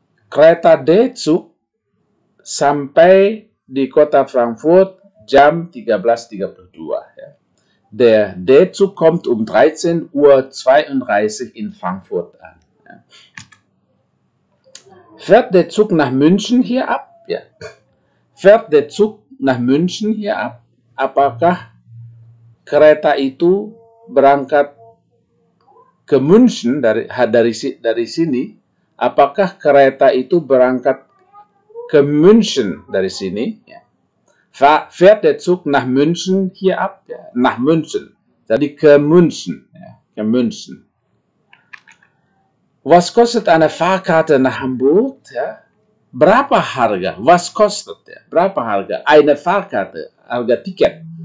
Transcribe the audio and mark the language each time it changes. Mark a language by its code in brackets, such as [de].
[id] Kereta D-Zug sampai di kota Frankfurt jam 13.32 Uhr. Ja. [de] Der D-Zug kommt um 13:32 Uhr in Frankfurt an. Ja. Fährt der Zug nach München hier ab? Ja. Fährt der Zug nach München hier ab? [id] Apakah kereta itu berangkat ke München dari sini? Apakah kereta itu berangkat ke München dari sini? Ya. [de] Fährt der Zug nach München hier ab? [id] Ja. [de] Nach München. [id] Jadi ke München. Ja. Ke München. [de] Was kostet eine Fahrkarte nach Hamburg? [id] Ja. Berapa harga? [de] Was kostet? [id] Ya. Berapa harga? [de] Eine Fahrkarte. [id] Harga tiket.